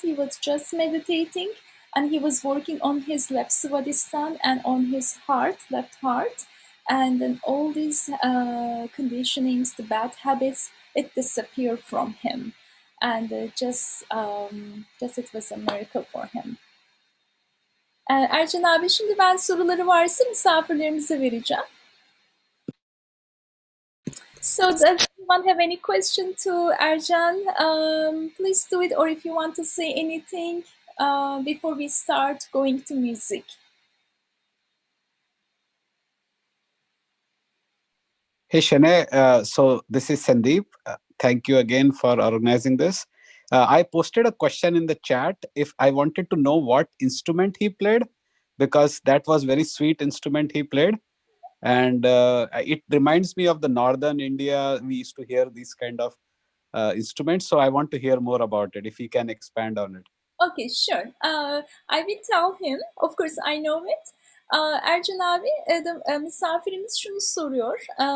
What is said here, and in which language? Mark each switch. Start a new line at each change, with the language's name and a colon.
English: He was just meditating and he was working on his left svadhisthana and on his heart, left heart, and then all these conditionings, the bad habits, it disappeared from him, and just it was a miracle for him.
Turkish: Ercan abi, şimdi ben soruları varsa misafirlerimize vereceğim.
English: So does anyone have any question to Ercan? Please do it, or if you want to say anything before we start going to music. Hey Shane, so this is Sandeep. Thank you again for organizing this. I posted a question in the chat if I wanted to know what instrument he played, because that was very sweet instrument he played, and it reminds me of the northern India. We used to hear these kind of instruments, so I want to hear more about it. If he can expand on it. Okay, sure. I will tell him. Of course, I know it.
Turkish: Ercan abi, misafirimiz şunu soruyor.